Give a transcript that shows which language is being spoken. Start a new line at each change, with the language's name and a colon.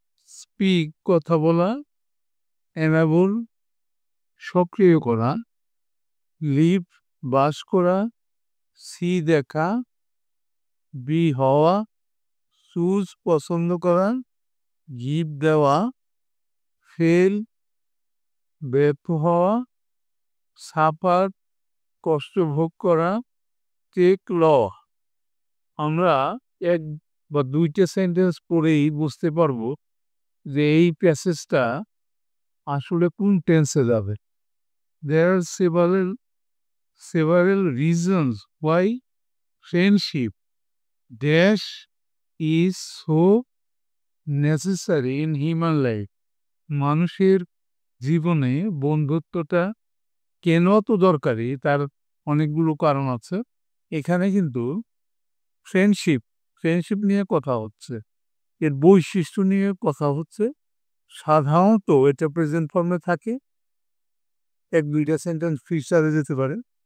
Bangla: Speak কথা বলা, enable সক্রিয় করা, লিভ বাস করা, সি দেখা, বি হওয়া, চুজ পছন্দ করা, গিভ দেওয়া, ফেল ব্যর্থ হওয়া, সাফার কষ্ট ভোগ করা, টেক লওয়া। আমরা এক বা দুইটা সেন্টেন্স পড়েই বুঝতে পারবো যে এই প্যাসেজটা আসলে কোন টেন্সে যাবে।
English: There are several reasons why friendship dash is so necessary in human life.
Bangla: মানুষের জীবনে বন্ধুত্বটা কেন তো দরকারি, তার অনেকগুলো কারণ আছে। এখানে কিন্তু ফ্রেন্ডশিপ নিয়ে কথা হচ্ছে, এর বৈশিষ্ট্য নিয়ে কথা হচ্ছে। সাধারণত এটা প্রেজেন্ট ফর্মে থাকে, 1-2টা সেন্টেন্স ফিউচারে যেতে পারে।